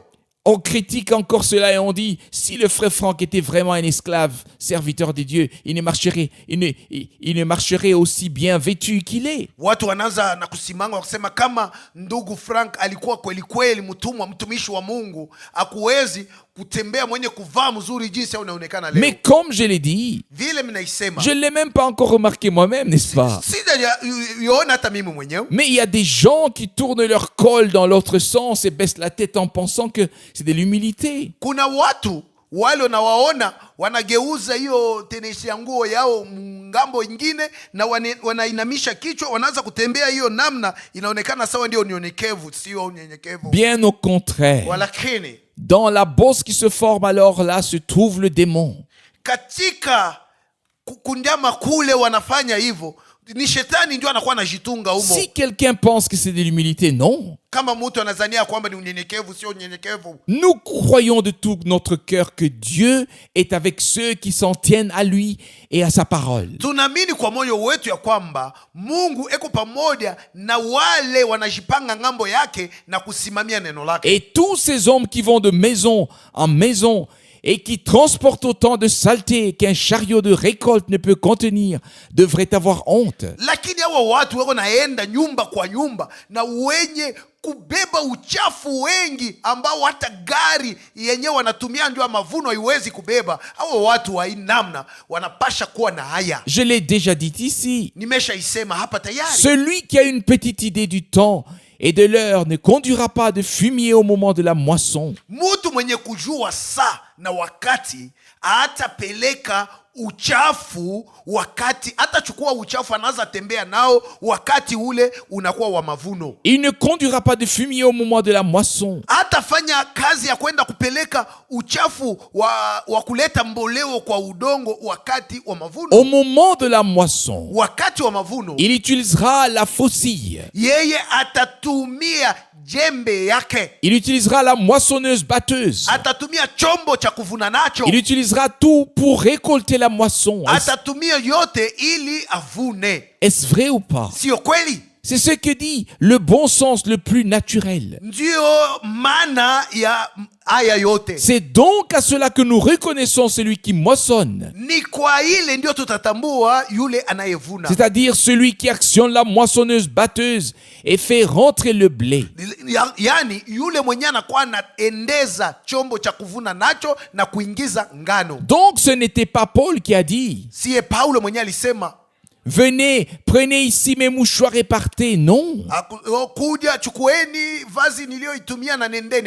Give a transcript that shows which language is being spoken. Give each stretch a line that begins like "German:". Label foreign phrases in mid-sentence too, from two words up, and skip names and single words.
French: on critique encore cela et on dit, si le frère Franck était vraiment un esclave, serviteur de Dieu, il ne marcherait aussi bien vêtu qu'il est.
Swahili: Watu wanaanza na kusimanga wakisema kama ndugu Frank alikuwa kweli kweli mtumwa, mtumishi wa Mungu, hakuwezi kutembea mwenye kuvaa mzuri jinsi unaonekana leo.
French: Mais comme je l'ai dit,
Swahili: Vile mnaisema,
French: je ne l'ai même pas encore remarqué moi-même, n'est-ce pas?
Swahili: sijaona hata mimi mwenyewe.
French: Mais il y a des gens qui tournent leur col dans l'autre sens et baissent la tête en pensant que c'est de l'humilité.
Swahili: Kuna watu wale unawaona wanageuza hiyo tenesi ya nguo yao ngambo ingine na wanainamisha kichwa, wanaanza kutembea hiyo namna, inaonekana sawa ndio unyenyekevu. Sio unyenyekevu.
French: Bien au contraire.
Swahili: Walakini
French: Dans la bosse qui se forme alors là se trouve le démon.
Swahili: katika kundama kule wanafanya hivyo, ni shetani ndio anakuwa anajitunga humo.
French: Si quelqu'un pense que c'est de l'humilité, non.
Swahili: Kama mtu anazania kwamba ni unyenyekevu, sio unyenyekevu.
French: Nous croyons de tout notre cœur que Dieu est avec ceux qui s'en tiennent à lui et à sa parole.
Swahili: Tunaamini kwa moyo wetu ya kwamba Mungu eko pamoja na wale wanajipanga ngambo yake na kusimamia neno lake.
French: Et tous ces hommes qui vont de maison en maison et qui transportent autant de saleté qu'un chariot de récolte ne peut contenir devraient avoir honte.
Swahili: Lakini hawa watu wako naenda nyumba kwa nyumba na wenye kubeba uchafu wengi ambao hata gari yenyewe wanatumia ndio mavuno haiwezi kubeba. Hawa watu wa namna wanapasha kuwa na haya.
French: Je l'ai déjà dit ici.
Swahili: Nimeshaisema hapa tayari.
French: Celui qui a une petite idée du temps et de l'heure ne conduira pas de fumier au moment de la moisson.
Swahili: Mtu mwenye kujua saa na wakati atapeleka uchafu wakati, atachukua uchafu anaanza tembea nao wakati ule unakuwa wa mavuno.
French: Il ne conduira pas de fumier au moment de la moisson.
Swahili: Atafanya kazi ya kwenda kupeleka uchafu wa kuleta mboleo kwa udongo wakati wa mavuno.
French: Au moment de la moisson,
Swahili: Wakati wa mavuno
French: il utilisera la faucille.
Swahili: yeye atatumia jembe yake,
French: Il utilisera la moissonneuse batteuse.
Swahili: atatumia chombo cha kuvuna nacho,
French: Il utilisera tout pour récolter la moisson.
Swahili: atatumia yote ili avune.
French: Est-ce vrai ou pas?
Swahili: Sio kweli?
French: C'est ce que dit le bon sens le plus naturel.
Swahili: Ndio maana ya haya yote.
French: C'est donc à cela que nous reconnaissons celui qui moissonne,
Swahili: Ni kwa ile ndio tutatambua yule anayevuna,
French: c'est-à-dire celui qui actionne la moissonneuse batteuse et fait rentrer le blé.
Swahili: yani yule mwenye anakuwa anaendeza chombo cha kuvuna nacho na kuingiza ngano.
French: Donc ce n'était pas Paul qui a dit
Swahili: Siye Paulo mwenye alisema,
French: venez, prenez ici mes mouchoirs et partez. Non.
Swahili: Kuja chukueni vazi niliyoitumia na nendeni.